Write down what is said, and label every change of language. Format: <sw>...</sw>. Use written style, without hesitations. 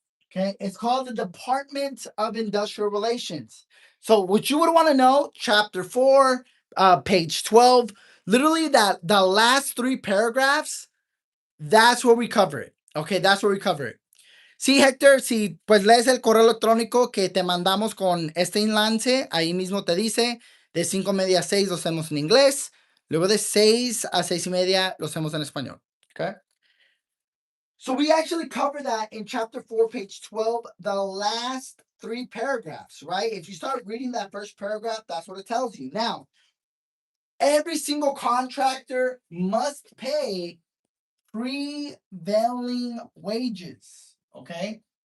<en>Okay, it's called the Department of Industrial Relations. So, what you would want to know, chapter 4, page 12, literally that the last 3 paragraphs, that's where we cover it. Okay, that's where we cover it.</en> <es>Sí, Héctor, si pues lees el correo electrónico que te mandamos con este enlace, ahí mismo te dice de 5:30 a 6 lo hacemos en inglés, luego de 6 a 6:30 lo hacemos en español.</es> <en>Okay. So we actually cover that in chapter 4, page 12, the last 3 paragraphs, right? If you start reading that first paragraph, that's what it tells you. Now, every single contractor must pay prevailing wages, okay?</en>